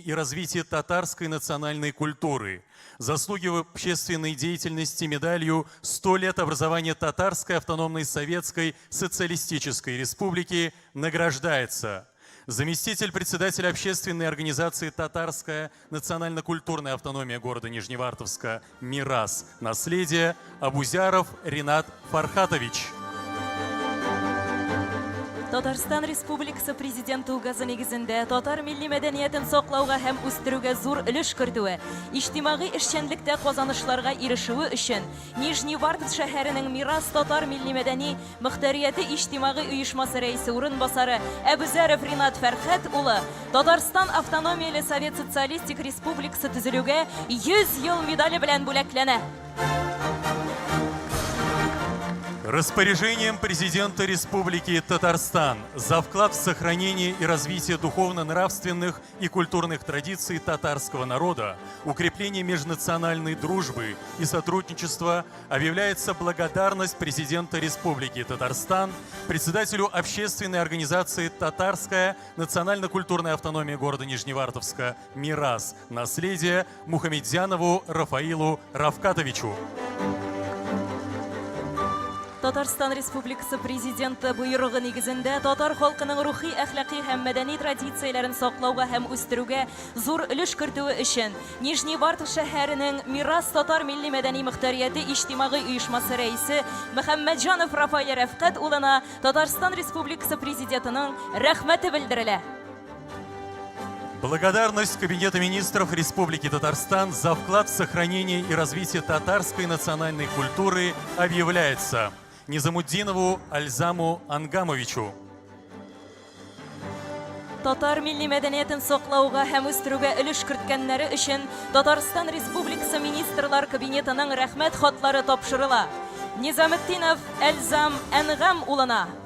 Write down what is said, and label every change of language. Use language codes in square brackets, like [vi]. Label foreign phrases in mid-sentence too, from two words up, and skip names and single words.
[ru] и развитие татарской национальной культуры, заслуги в общественной деятельности медалью «100 лет образования Татарской автономной Советской Социалистической Республики» награждается заместитель председателя общественной организации «Татарская национально-культурная автономия города Нижневартовска» «Мирас. Наследие» Абузяров Ринат Фархатович. [tt] Татарстан Республикасы президенты указы негізінде татар милли мәдәниятен саклауга һәм үстерүгә зур өлеш кертүе, иҗтимагый эшчәнлектә казанышларга ирешүе өчен Нижневартов шәһәренең Мирас татар милли мәдәни мөхтәрияте иҗтимагый оешмасы рәисе урынбасары Әбүзәров Ринат Фәрхәт улы Татарстан автономияле Совет Социалистик Республикасы төзелүгә 100 ел медале белән бүләкләнә. [ru] Распоряжением президента Республики Татарстан за вклад в сохранение и развитие духовно-нравственных и культурных традиций татарского народа, укрепление межнациональной дружбы и сотрудничества объявляется благодарность президента Республики Татарстан, председателю общественной организации «Татарская национально-культурная автономия города Нижневартовска» «Мирас. Наследие» Мухамедзянову Рафаилу Равкатовичу. [tt] Татарстан Республикасы президенты буйрыгы нигезендә татар халкының рухи, әхлакый һәм мәдәни традицияләрен саклауга һәм үстерүгә зур өлеш кертүе өчен Нижневартов шәһәренең Мирас татар милли мәдәни мөхтәрияте иҗтимагый оешмасы рәисе Мөхәммәтҗанов Рафаил Рәфкать улына Татарстан Республикасы президентының рәхмәте белдерелә. [ru] Благодарность Кабинета министров Республики Татарстан за вклад в сохранение и развитие татарской национальной культуры объявляется Низамуддинову Альзаму Ангамовичу. [tt] Татар милли мәдәниятен саклауга һәм үстерүгә өлеш керткәннәре өчен Татарстан Республикасы министрлар кабинетының рәхмәт хатлары тапшырыла. Низамуддинов Альзам Ангам улына.